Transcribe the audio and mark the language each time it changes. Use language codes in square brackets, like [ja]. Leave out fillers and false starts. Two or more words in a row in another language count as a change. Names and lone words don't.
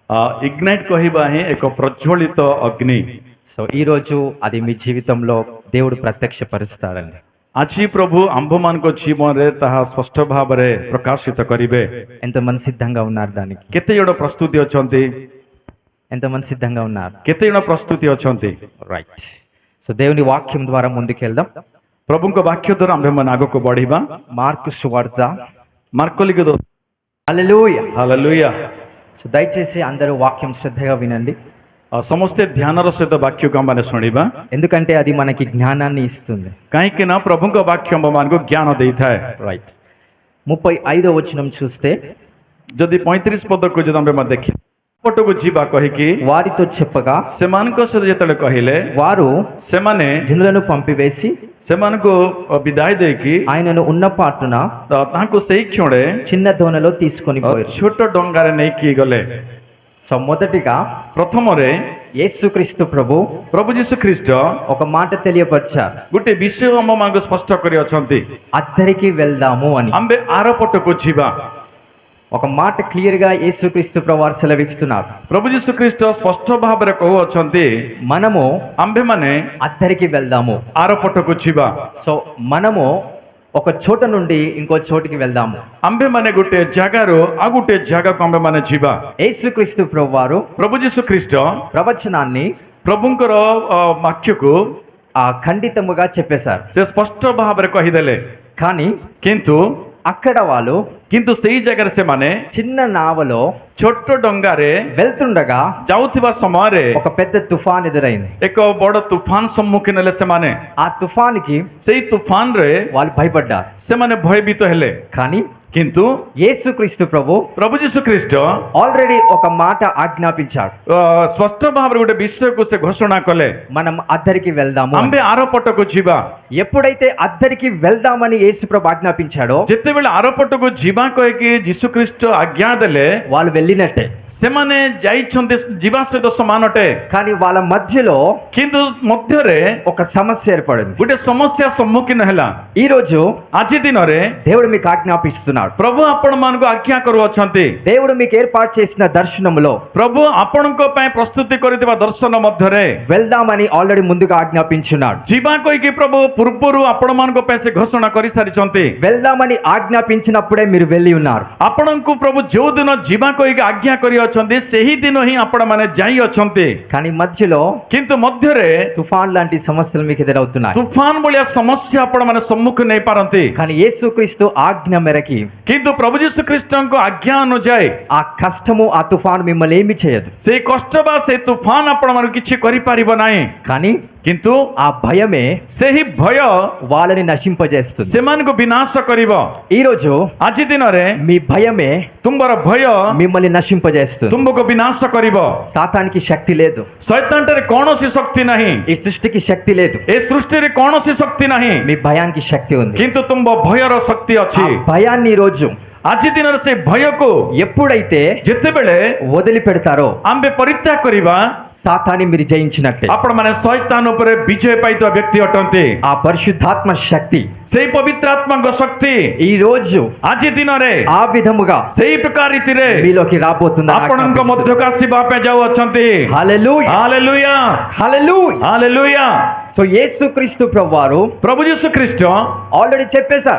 [or] ఇగ్నైట్ କହିବା ହିଁ ଏକ ପ୍ରଜ୍ୱଳିତ ଅଗ୍ନି। [te] సో ఈ రోజు అది మీ జీవితంలో దేవుడు ప్రత్యక్షపరుస్తారండి. [or] ଆଜି ପ୍ରଭୁ ଆମ୍ଭମାନଙ୍କ ଜୀବନରେ ତାହା ସ୍ପଷ୍ଟ ଭାବରେ ପ୍ରକାଶିତ କରିବେ। [te] ఎంతమంది సిద్ధంగా ఉన్నారు దానికి? [or] କେତେ ଜଣ ପ୍ରସ୍ତୁତି ଅଛନ୍ତି? [te] ఎంతమంది సిద్ధంగా ఉన్నారు? [or] କେତେ ଜଣ ପ୍ରସ୍ତୁତି ଅଛନ୍ତି? [te] రైట్. సో దేవుని వాక్యం ద్వారా ముందుకెళ్దాం. [or] ପ୍ରଭୁଙ୍କ ବାକ୍ୟ ଦ୍ୱାରା ଆମ୍ଭେମାନେ ଆଗକୁ ବଢିବା। [te] మార్కు సువార్త. [or] ମାର୍କ ଲିଖିତ [te] హల్లెలూయా. [or] ହାଲେଲୁୟା। [te] సో దయచేసి అందరూ వాక్యం శ్రద్ధగా వినండి, [or] ସମସ୍ତେ ଧ୍ୟାନର ସହିତ ବାକ୍ୟକୁ ଆମମାନେ ଶୁଣିବା, [te] ఎందుకంటే అది మనకి జ్ఞానాన్ని ఇస్తుంది. [or] କାହିଁକି ନା ପ୍ରଭୁଙ୍କ ବାକ୍ୟ ଆମମାନଙ୍କୁ ଜ୍ଞାନ ଦେଇଥାଏ। [te] రైట్. 35వ వచనం చూస్తే, [or] ଯଦି 35 ପଦକୁ ଯଦି ଆମେ ଦେଖି ପଟକୁ ଯିବା କହିକି [te] వారితో చెప్పగా [or] ସେମାନଙ୍କ ସହିତ ଯେତେବେଳେ କହିଲେ, [te] వారు [or] ସେମାନେ [te] జనులను పంపివేసి [or] ସେମାନଙ୍କୁ ବିଦାୟ ଦେଇକି [te] ఆయనను ఉన్న పాటున [or] ତାଙ୍କୁ ସେଇ କ୍ଷଣେ [te] చిన్న దోణలో తీసుకొని పోయారు. [or] ଛୋଟ ଡଙ୍ଗାରେ ନେଇକି ଗଲେ। [te] సో మొదటిగా [or] ପ୍ରଥମରେ [te] యేసుక్రీస్తు ప్రభు [or] ପ୍ରଭୁ ଯୀଶୁ ଖ୍ରୀଷ୍ଟ [te] ఒక మాట తెలియపరిచారు, [or] ଗୋଟେ ବିଷୟ ଆମମାନଙ୍କୁ ସ୍ପଷ୍ଟ କରି ଅଛନ୍ତି, [te] అద్దరికి వెళ్దాము అని. [or] ଆମ୍ଭେ ଆର ପଟକୁ ଯିବା। [te] ఒక మాట క్లియర్ గా యేసుక్రీస్తు ప్రభు వారు సెలవిస్తున్నారు, [or] ପ୍ରଭୁ ଯୀଶୁ ଖ୍ରୀଷ୍ଟ ସ୍ପଷ୍ଟ ଭାବରେ କହୁଅଛନ୍ତି, [te] మనము [or] ଆମ୍ଭେମାନେ [te] అద్దరికి వెళ్దాము. [or] ଆର ପଟକୁ ଯିବା। [te] సో మనము ఒక చోట నుండి ఇంకో చోటికి వెళ్దాము. [or] ଆମ୍ଭେମାନେ ଗୋଟେ ଜାଗାରୁ ଆଉ ଗୋଟେ ଜାଗାକୁ ଆମ୍ଭେମାନେ ଯିବା। [te] యేసుక్రీస్తు ప్రభు వారు [or] ପ୍ରଭୁ ଯୀଶୁ ଖ୍ରୀଷ୍ଟ [te] ప్రవచనాన్ని [or] ପ୍ରଭୁଙ୍କର ବାକ୍ୟକୁ [te] ఖండితముగా చెప్పేశారు. [or] ସେ ସ୍ପଷ୍ଟ ଭାବରେ କହିଦେଲେ, [te] కానీ [or] କିନ୍ତୁ [te] అక్కడ వాళ్ళు [or] ସେଇ ଜାଗାରେ ସେମାନେ [te] చిన్న నావలో [or] ଛୋଟ ଡଙ୍ଗାରେ [te] వెళ్తుండగా [or] ଯାଉଥିବା ସମୟରେ [te] ఒక పెద్ద తుఫాన్ ఎదురైంది. [or] ଏକ ବଡ ତୁଫାନ ସମ୍ମୁଖୀନ ହେଲେ ସେମାନେ। [te] ఆ తుఫానికి [or] ସେଇ ତୁଫାନରେ [te] వాళ్ళు భయపడ్డారు. [or] ସେମାନେ ଭୟଭୀତ ହେଲେ। [te] కానీ [or] କିନ୍ତୁ [te] యేసుక్రీస్తు ప్రభు [or] ପ୍ରଭୁ ଯୀଶୁ ଖ୍ରୀଷ୍ଟ [te] ఆల్రెడీ ఒక మాట ఆజ్ఞాపించాడు, [or] ସ୍ପଷ୍ଟ ଭାବରେ ଗୋଟେ ବିଷୟକୁ ସେ ଘୋଷଣା କଲେ, [te] మనం అద్దరికి వెళ్దాము. [or] ଆମ୍ଭେ ଆର ପଟକୁ ଯିବା। [te] ఎప్పుడైతే అద్దరికి వెళ్దామని యేసు ప్రభు ఆజ్ఞాపించాడో [or] ଯେତେବେଳେ ଆର ପଟକୁ ଯିବା କହିକି ଯୀଶୁ ଖ୍ରୀଷ୍ଟ ଆଜ୍ଞା ଦେଲେ, [te] వాళ్ళు వెళ్ళినట్టే. [or] ସେମାନେ ଯାଇଛନ୍ତି ଯିବା ସହିତ ସମାନ ଅଟେ। [te] కానీ వాళ్ళ మధ్యలో [or] କିନ୍ତୁ ମଧ୍ୟରେ [te] ఒక సమస్య ఏర్పడింది. [or] ଗୋଟେ ସମସ୍ୟା ସମ୍ମୁଖୀନ ହେଲା। [te] ఈ రోజు [or] ଆଜି ଦିନରେ [te] దేవుడు మీకు ఆజ్ఞాపిస్తున్నాడు, [or] ପ୍ରଭୁ ଆପଣମାନଙ୍କୁ ଆଜ୍ଞା କରୁଅଛନ୍ତି। [te] దేవుడు మీకు ఏర్పాటు చేసిన దర్శనములో [or] ପ୍ରଭୁ ଆପଣଙ୍କ ପାଇଁ ପ୍ରସ୍ତୁତି କରିଥିବା ଦର୍ଶନ ମଧ୍ୟରେ [te] వెళ్దామని ఆల్రెడీ ముందుగా ఆజ్ఞాపించున్నాడు. [or] ଯିବା କହିକି ପ୍ରଭୁ ପୂର୍ବରୁ ଆପଣମାନଙ୍କ ପାଇଁ ସେ ଘୋଷଣା କରିସାରିଛନ୍ତି। [te] వెళ్దామని ఆజ్ఞాపించినప్పుడే మీరు వెళ్ళి ఉన్నారు. [or] ଆପଣଙ୍କୁ ପ୍ରଭୁ ଯୋଉ ଦିନ ଯିବା କହିକି ଆଜ୍ଞା କରିଅଛନ୍ତି, ସେହି ଦିନ ହିଁ ଆପଣମାନେ ଯାଇଅଛନ୍ତି। [te] కానీ మధ్యలో [or] କିନ୍ତୁ ମଧ୍ୟରେ [te] తుఫాన్ లాంటి సమస్యలు మీకు ఎదురవుతున్నాయి. [or] ତୁଫାନ ଭଳିଆ ସମସ୍ୟା ଆପଣମାନେ ସମ୍ମୁଖୀନ ହେଇପାରନ୍ତି। [te] కానీ యేసుక్రీస్తు ఆజ్ఞ మేరకి [or] କିନ୍ତୁ ପ୍ରଭୁ ଯୀଶୁ ଖ୍ରୀଷ୍ଟଙ୍କ ଆଜ୍ଞା ଅନୁଯାୟୀ [te] ఆ కష్టము ఆ తుఫాను మిమ్మల్ని ఏమి చేయదు. [or] ସେଇ କଷ୍ଟ ବା ସେଇ ତୁଫାନ ଆପଣମାନଙ୍କୁ କିଛି କରିପାରିବ ନାହିଁ। [te] కానీ [or] କିନ୍ତୁ [te] ఆ భయమే [or] ସେହି ଭୟ [te] వాళ్ళని నశింపజేస్తుంది. [or] ସେମାନଙ୍କୁ ବିନାଶ କରିବ। [te] ఈ రోజు [or] ଆଜି ଦିନରେ [te] మీ భయమే [or] ତୁମର ଭୟ [te] మిమ్మల్ని నశింపజేస్తుంది. [or] ତୁମକୁ ବିନାଶ କରିବ। [te] సాతానికి శక్తి లేదు, [or] ଶୈତାନଠାରେ କୌଣସି ଶକ୍ତି ନାହିଁ, [te] ఈ సృష్టికి శక్తి లేదు. [or] ଏ ସୃଷ୍ଟିରେ କୌଣସି ଶକ୍ତି ନାହିଁ, [te] మీ భయానికి శక్తి ఉంది. [or] କିନ୍ତୁ ତୁମ ଭୟର ଶକ୍ତି [te] ఆ [or] ଅଛି। [te] భయాన్ని ఈ రోజు [or] ଆଜି ଦିନରେ ସେ ଭୟକୁ [te] ఎప్పుడైతే [or] ଯେତେବେଳେ [te] వదిలిపెడతారో [or] ଆମ୍ଭେ ପରିତ୍ୟାଗ କରିବା, [te] సాతాన్ని మీరు జయించినట్టే. [or] ଆପଣମାନେ ଶୈତାନ ଉପରେ ବିଜୟ ପାଇଥିବା ବ୍ୟକ୍ତି ଅଟନ୍ତି। [te] ఆ పరిశుద్ధాత్మ శక్తి [or] ସେଇ ପବିତ୍ରାତ୍ମାଙ୍କ ଶକ୍ତି [te] ఈ రోజు [or] ଆଜି ଦିନରେ [te] ఆ విధముగా [or] ସେଇ ପ୍ରକାର ରୀତିରେ [te] మీలోకి రాబోతున్న [or] ଆପଣଙ୍କ ମଧ୍ୟକୁ ଆସିବା ପାଇଁ ଯାଉଅଛନ୍ତି। [te] హల్లెలూయా, [or] ହାଲେଲୁୟା, [te] హల్లెలూయా. [or] ହାଲେଲୁୟା। [te] సో యేసుక్రీస్తు ప్రభువారు [or] ପ୍ରଭୁ ଯୀଶୁ ଖ୍ରୀଷ୍ଟ [te] ఆల్రెడీ చెప్పేశారు,